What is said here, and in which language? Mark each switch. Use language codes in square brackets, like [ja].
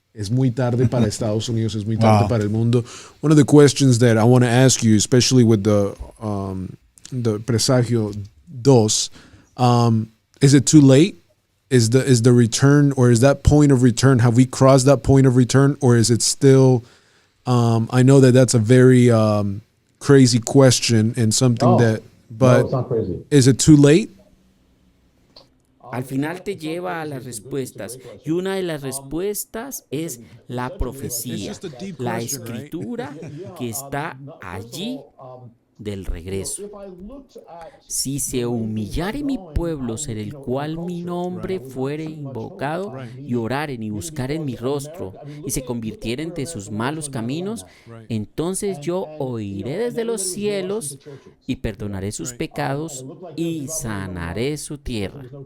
[es] Es muy tarde para Estados Unidos. Es muy tarde para el mundo. [en] One of the questions that I want to ask you, especially with the Presagio 2, is it too late? Is the return, or is that point of return? Have we crossed that point of return, or is it still? I know that's a very crazy question and something but no, it's not crazy. Is it too late? [es] Al final te lleva a las respuestas. Y una de las respuestas es la profecía, la escritura que está allí del regreso. Si se humillare mi pueblo, ser el cual mi nombre fuere invocado, y oraren y buscaren mi rostro, y se convirtieren de sus malos caminos, entonces yo oiré desde los cielos y perdonaré sus pecados y sanaré su tierra.